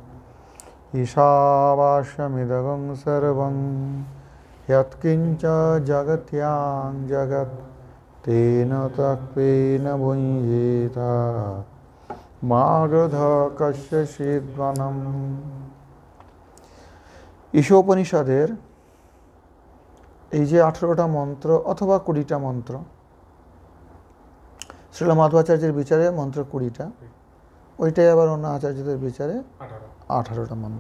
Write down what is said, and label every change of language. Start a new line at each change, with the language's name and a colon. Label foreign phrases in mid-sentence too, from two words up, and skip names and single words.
Sanskrit: ईशावास्यमिदं सर्वं यत्किञ्च जगत्यां जगत् तेन तत्त्वेन भुञ्जीत मा गृधः कस्यचिद्वनं।
Bangla: ঈশোপনিষদের এই যে 18টা মন্ত্র অথবা 20টা মন্ত্র, শ্রীল মাধবাচার্যের বিচারে মন্ত্র 20টা, ওইটাই আবার অন্য আচার্যদের বিচারে 18টা মন্ত্র।